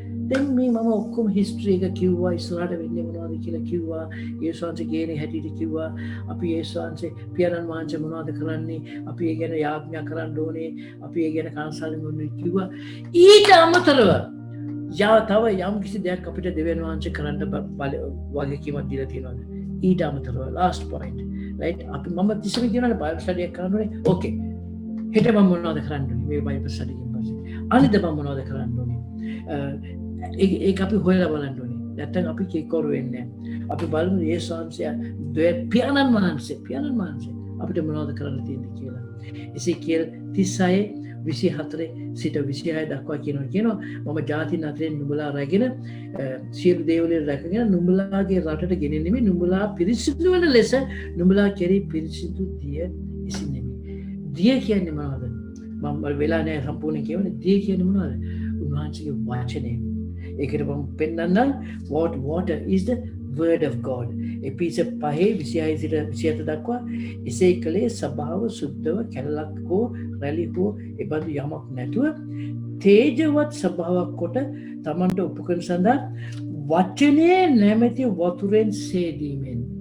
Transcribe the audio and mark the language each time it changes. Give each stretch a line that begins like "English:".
Sinhala: දැන් මේ මම ඔක්කොම history එක කිව්වා, ඉස්සරහට වෙන්නේ මොනවද කියලා කිව්වා, යේසුස් වහන්සේ කියන්නේ හැටියට කිව්වා, අපි යේසුස් වහන්සේ පියාණන් වහන්සේ මොනවද කරන්නේ, අපි ඒ ගැන යාඥා කරන්න ඕනේ, අපි ඒ ගැන කන්සල්ටින් ඕනේ කිව්වා. ඊට අමතරව තව යම් කිසි දෙයක් අපිට දෙවියන් වහන්සේ කරන්න වගකීමක් දීලා තියෙනවාද? ඊට අමතරව
English: last point, right?
Sinhala: අපි මම තිස්සම කියනවා බයිබල් ස්ටඩි එකක් කරන්න ඕනේ. Okay. හෙට මම මොනවද කරන්න ඕනේ මේ බයිබල් ස්ටඩි එකෙන් පස්සේ? අනිද්දා මම මොනවද කරන්න ඕනේ? ඒක අපි හොයලා බලන්න ඕනේ. නැත්නම් අපි කේකරු වෙන්නේ නැහැ. අපි බලමු යේසුස් වහන්සේ පියාණන් වහන්සේ අපිට මොනවද කරන්න තියෙන්නේ කියලා. එසේකියල් 36:24 සිට 26 දක්වා කියනවා මම ජාතින් අතරින් නුඹලා රැගෙන සියලු දේවල් රැකගෙන නුඹලාගේ රටට ගෙනෙන්නේ නුඹලා පිරිසිදු වෙන ලෙස නුඹලා කෙරෙහි පිරිසිදු දිය ඉසින්නෙමි. දිය කියන්නේ මොනවද? මම වෙලා නැහැ සම්පූර්ණ කියවනේ. දිය කියන්නේ මොනවද? උන්වහන්සේගේ වචනය. ඒකට මම පෙන්නන්නම්
English: water is the word of God.
Sinhala: එපිස 5:26 දක්වා එසේ කලේ සභාව සුද්ධව කැලලක් හෝ රැලි හෝ එබඳු යමක් නැතුව තේජවත් සභාවක් කොට තමන්ට උපකරණ සඳහා වචනේ නැමැති වතුරෙන් සේදීමෙන්.